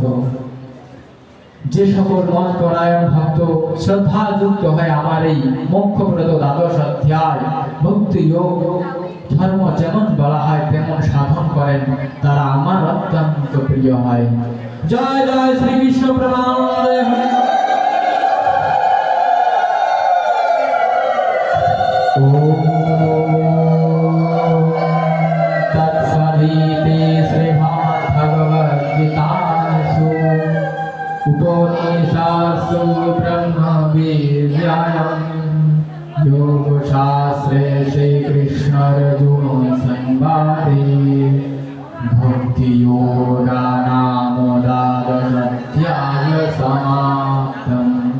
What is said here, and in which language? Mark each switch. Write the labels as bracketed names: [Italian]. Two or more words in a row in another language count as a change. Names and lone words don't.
[Bangla] যে সকল মন পরায়ণ ভক্ত শ্রদ্ধা যুক্ত হয় আমার এই মোক্ষপ্রদ দ্বাদশ অধ্যায় ভক্তি যোগ ধর্ম যেমন বলা হয় তেমন সাধন করেন, তারা আমার অত্যন্ত প্রিয় হয়। জয় জয় শ্রীকৃষ্ণ, প্রেমানন্দে হরে। [Sanskrit] तत्सदिति श्रीमद्भगवद्गीतासु उपनिषत्सु ब्रह्मविद्यायां योगशास्त्रे श्रीकृष्णार्जुनसंवादे भक्तियोगो नाम द्वादशोऽध्यायः समाप्तम्।